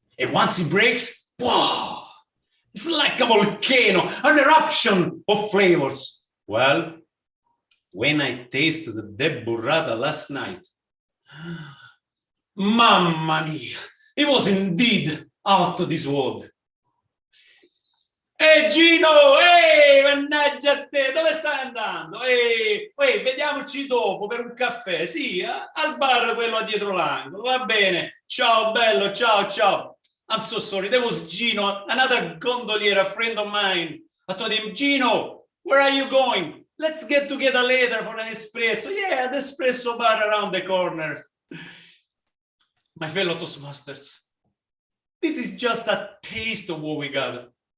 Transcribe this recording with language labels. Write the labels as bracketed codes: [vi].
[en] And once it breaks, wow! It's like a volcano, an eruption of flavors. Well, when I tasted the burrata last night, [it] mamma mia, [en] it was indeed out of this world. [it] Gino, mannaggia a te, dove stai andando? Vediamoci dopo per un caffè, sì, al bar quello dietro l'angolo, va bene. Ciao bello, ciao. [en] I'm so sorry, that was Gino, another gondolier, a friend of mine. I told him, Gino, where are you going? Let's get together later for an espresso. Yeah, the espresso bar around the corner. My fellow Toastmasters, this is just a taste of what we got.